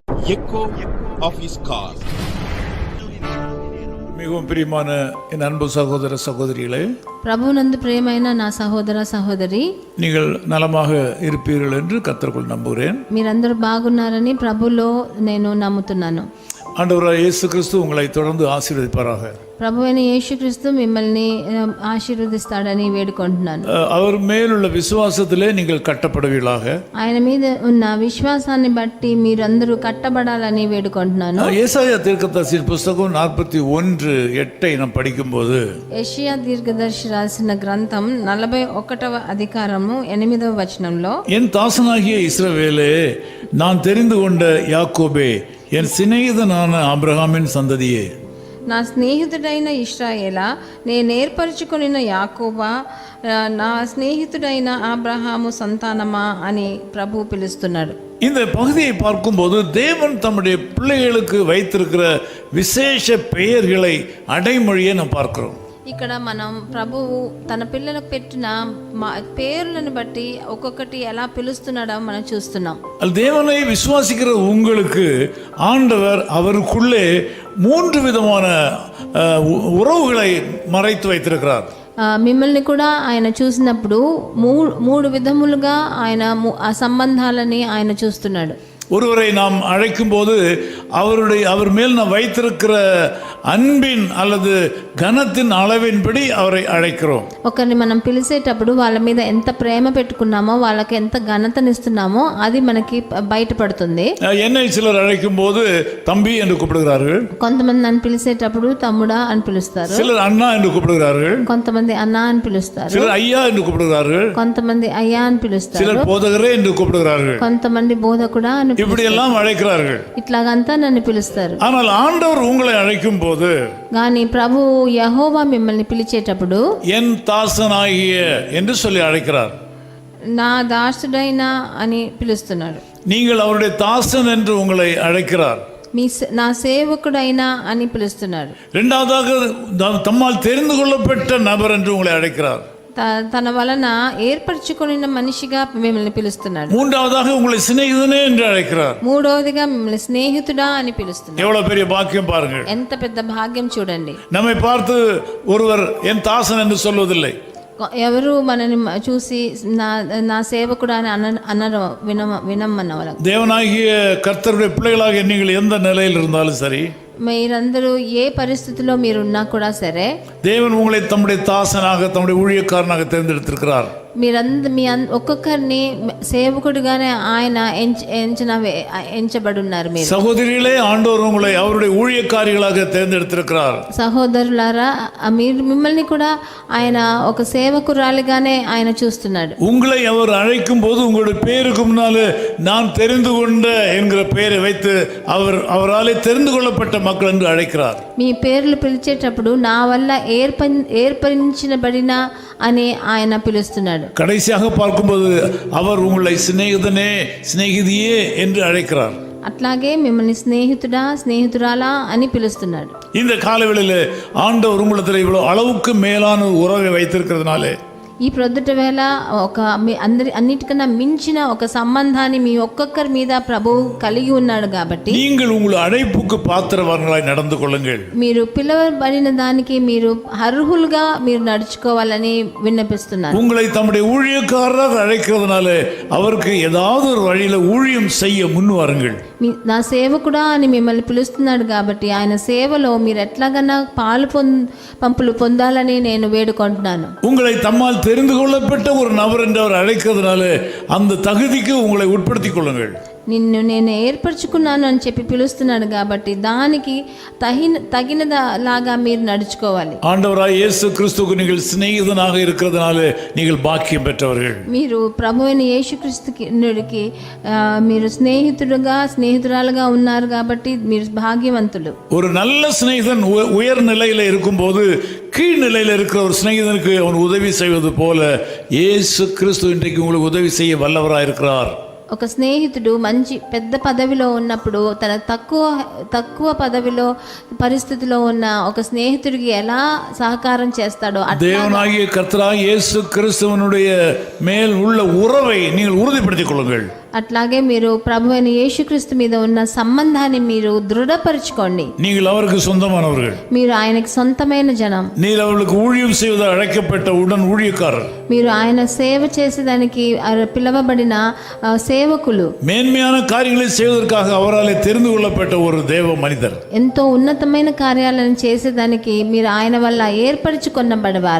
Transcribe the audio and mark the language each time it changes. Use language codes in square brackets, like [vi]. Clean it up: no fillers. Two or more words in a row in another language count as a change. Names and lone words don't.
[en] echo of his car. [ta] மிகவும் பிரியமான என் அன்பு சகோதர சகோதரிகளே, [te] ప్రభునందు ప్రియమైన నా సహోదర సహోదరి, [ta] நீங்கள் நலமாக இருப்பீர்கள் என்று கர்த்தருக்குள் நம்புகிறேன். [te] మీరందరూ బాగున్నారని ప్రభులో నేను నమ్ముతున్నాను. [ta] ஆண்டவராகிய இயேசு கிறிஸ்து உங்களை தொடர்ந்து ஆசீர்வதிப்பாராக. [te] ప్రభువైన యేసుక్రీస్తు మిమ్మల్ని ఆశీర్వదిస్తాడని వేడుకుంటున్నాను. [ta] அவர் மேலுள்ள விசுவாசத்திலே நீங்கள் கட்டப்படுவீர்களாக. [te] ఆయన మీద ఉన్న విశ్వాసాన్ని బట్టి మీరందరూ కట్టబడాలని వేడుకుంటున్నాను. [ta] ஏசாயா தீர்க்கதரிசியின் புத்தகம் 41:8 நாம் படிக்கும்போது, [te] యెషయా దీర్ఘదర్శి రాసిన గ్రంథం 41వ అధికారము 8వ వచనంలో, [ta] என் தாசனாகிய இஸ்ரவேலே, நான் தெரிந்து கொண்ட யாக்கோபே, என் சிநேகிதனான ஆபிரகாமின் சந்ததியே, [te] నా స్నేహితుడైన ఇశ్రాయేలా, నేను ఏర్పరచుకొనిన యాకోబా, నా స్నేహితుడైన అబ్రహాము సంతానమా అని ప్రభు పిలుస్తున్నాడు. [ta] இந்த பகுதியை பார்க்கும்போது தேவன் தம்முடைய பிள்ளைகளுக்கு வைத்திருக்கிற விசேஷ பெயர்களை அடைமொழியை நாம் பார்க்கிறோம். [te] ఇక్కడ మనం ప్రభువు తన పిల్లలకు పెట్టిన పేర్లను బట్టి ఒక్కొక్కటి ఎలా పిలుస్తున్నాడో మనం చూస్తున్నాం. [ta] தேவனை விசுவாசிக்கிற உங்களுக்கு ஆண்டவர் அவருக்குள்ளே 3 விதமான உறவுகளை மறைத்து வைத்திருக்கிறார். [te] మిమ్మల్ని కూడా ఆయన చూసినప్పుడు మూడు విధములుగా ఆయన ఆ సంబంధాలని ఆయన చూస్తున్నాడు. [ta] ஒருவரை நாம் அழைக்கும் போது அவர் மேல் நாம் வைத்திருக்கிற அன்பின் அல்லது கனத்தின் அளவின்படி அவரை அழைக்கிறோம். [te] ఒకరిని మనం పిలిచేటప్పుడు వాళ్ళ మీద ఎంత ప్రేమ పెట్టుకున్నామో, వాళ్ళకి ఎంత ఘనతనిస్తున్నామో అది మనకి బయటపడుతుంది. [ta] என்னை சிலர் அழைக்கும் போது தம்பி என்று கூப்பிடுகிறார்கள். [te] కొంతమంది నన్ను పిలిచేటప్పుడు తమ్ముడా అని పిలుస్తారు. [ta] சிலர் అన్నా என்று கூப்பிடுகிறார்கள். [te] కొంతమంది అన్నా అని పిలుస్తారు. [ta] சிலர் ஐயா என்று கூப்பிடுகிறார்கள். [te] కొంతమంది అయ్యా అని పిలుస్తారు. [ta] சிலர் போதகரே என்று கூப்பிடுகிறார்கள். [te] కొంతమంది బోధకుడా అని, [ta] இப்படி எல்லாம் அழைக்கிறார்கள். [te] ఇట్లాగంతా నన్ను పిలుస్తారు. [ta] ஆனால் ఆండவர் உங்களை அழைக்கும் போது, [te] కానీ ప్రభు యెహోవా మిమ్మల్ని పిలిచేటప్పుడు [ta] என் தாசனாகிய என்று சொல்லி அழைக்கிறார். [te] నా దాసుడైన అని పిలుస్తున్నాడు. [ta] நீங்கள் அவருடைய தாசன் என்று உங்களை அழைக்கிறார். [te] నా సేవకుడైనా అని పిలుస్తున్నాడు. [ta] இரண்டாவதாக தம்மால் தெரிந்து கொள்ளப்பட்ட நபர் என்று உங்களை அழைக்கிறார். [te] తన వలన ఏర్పరచుకున్న మనిషిగా మిమ్మల్ని పిలుస్తున్నాడు. [ta] மூன்றாவதாக உங்களை சிநேகிதனே என்று அழைக்கிறார். [te] మూడవదిగా మిమ్మల్ని స్నేహితుడా అని పిలుస్తున్నాడు. [ta] எவ்வளவு பெரிய பாக்கியம் பாருங்கள். [te] ఎంత పెద్ద భాగ్యం చూడండి. [ta] நம்மை பார்த்து ஒருவர் என் தாசன் என்று சொல்வதில்லை. [te] ఎవరు మనని చూసి నా సేవకుడు అని అనరు, వినమన్నవాళ్ళ. [ta] தேவனாகிய கர்த்தருடைய பிள்ளைகளாக நீங்கள் எந்த நிலையில் இருந்தாலும் சரி, [te] మీరందరూ ఏ పరిస్థితిలో మీరున్నా కూడా సరే, [ta] தேவன் உங்களை தம்முடைய தாசனாக, தம்முடைய ஊழியக்காரனாக தேர்ந்தெடுத்திருக்கிறார். [te] మీ ఒక్కొక్కరిని సేవకుడిగానే ఆయన ఎంచబడున్నారు. మీరు [ta] సహోదరులే, ఆండவர் உங்களை அவருடைய ஊழியக்காரிகளாக தேர்ந்தெடுத்திருக்கிறார். [te] సహోదరులారా, మిమ్మల్ని కూడా ఆయన ఒక సేవకురాలిగానే ఆయన చూస్తున్నాడు. [ta] உங்களை அவர் அழைக்கும் போது உங்களுடைய பேருக்கு முன்னாலே நான் தெரிந்து கொண்ட என்கிற பெயரை வைத்து அவராலே தெரிந்து கொள்ளப்பட்ட மக்கள் என்று அழைக்கிறார். [te] మీ పేర్లు పిలిచేటప్పుడు నా వల్ల ఏర్పరించబడిన అని ఆయన పిలుస్తున్నాడు. [ta] கடைசியாக பார்க்கும்போது அவர் உங்களை சிநேகிதனே, சிநேகிதியே என்று அழைக்கிறார். [te] అట్లాగే మిమ్మల్ని స్నేహితుడా, స్నేహితురాలా అని పిలుస్తున్నాడు. [ta] இந்த காலவெளியில் ஆண்டவர் உங்களிடத்தில் இவ்வளவு அளவுக்கு மேலான உறவை வைத்திருக்கிறதுனாலே, [te] ఈ ప్రొద్దుట వేళ ఒక అన్నిటికన్నా మించిన ఒక సంబంధాన్ని మీ ఒక్కొక్కరి మీద ప్రభువు కలిగి ఉన్నాడు. కాబట్టి [ta] நீங்கள் உங்கள் அழைப்புக்கு பாத்திரவான்களாய் நடந்து கொள்ளுங்கள். [te] మీరు పిలువబడిన దానికి మీరు అర్హులుగా మీరు నడుచుకోవాలని విన్నపిస్తున్నారు. [ta] உங்களை தம்முடைய ஊழியக்காரராக அழைக்கிறதுனாலே அவருக்கு ஏதாவது ஒரு வழியில ஊழியம் செய்ய முன் வாருங்கள். [te] నా సేవకుడా అని మిమ్మల్ని పిలుస్తున్నాడు కాబట్టి ఆయన సేవలో మీరు ఎట్లాగన్నా పంపులు పొందాలని నేను వేడుకుంటున్నాను. [ta] உங்களை தம்மால் தெரிந்து கொள்ளப்பட்ட ஒரு నబర్ என்று அவர் அழைக்கிறதுனால அந்த தகுதிக்கு உங்களை உட்படுத்திக் கொள்ளுங்கள். [te] నిన్ను నేను ఏర్పరచుకున్నాను అని చెప్పి పిలుస్తున్నాడు కాబట్టి దానికి తగినలాగా మీరు నడుచుకోవాలి. [ta] ஆண்டவராய் இயேசு கிறிஸ்துவுக்கு நீங்கள் சிநேகிதனாக இருக்கிறதுனால நீங்கள் பாக்கியம் பெற்றவர்கள். [te] మీరు ప్రభువైన యేసుక్రీస్తుకి మీరు స్నేహితురాలుగా ఉన్నారు కాబట్టి మీరు భాగ్యవంతులు. [ta] ஒரு நல்ல சிநேகிதன் உயர் நிலையில இருக்கும்போது கீழ் நிலையில இருக்கிற ஒரு சிநேகிதனுக்கு அவன் உதவி செய்வது போல இயேசு கிறிஸ்து இன்றைக்கு உங்களுக்கு உதவி செய்ய வல்லவராய் இருக்கிறார். [te] ఒక స్నేహితుడు మంచి పెద్ద పదవిలో ఉన్నప్పుడు తన తక్కువ పదవిలో పరిస్థితిలో ఉన్న ఒక స్నేహితుడికి ఎలా సహకారం చేస్తాడో [ta] தேவனாகிய கர்த்தராகிய இயேசு கிறிஸ்துவினுடைய மேல் உள்ள உறவை நீங்கள் உறுதிப்படுத்திக் கொள்ளுங்கள். [te] అట్లాగే మీరు ప్రభు అయిన యేసుక్రీస్తు మీద ఉన్న సంబంధాన్ని మీరు దృఢపరచుకోండి. [ta] நீங்கள் அவருக்கு சொந்தமானவர்கள். [te] మీరు ఆయనకి సొంతమైన జనం. [ta] நீர் அவர்களுக்கு ஊழியம் செய்வத அழைக்கப்பட்ட உடன் ஊழியக்காரர். [te] మీరు ఆయన సేవ చేసేదానికి పిలవబడిన సేవకులు. [ta] மேன்மையான காரியங்களை செய்வதற்காக அவராலே தெரிந்து கொள்ளப்பட்ட ஒரு தேவ மனிதர். [te] ఎంతో ఉన్నతమైన కార్యాలను చేసేదానికి మీరు ఆయన వల్ల ఏర్పరచుకొనబడవారు.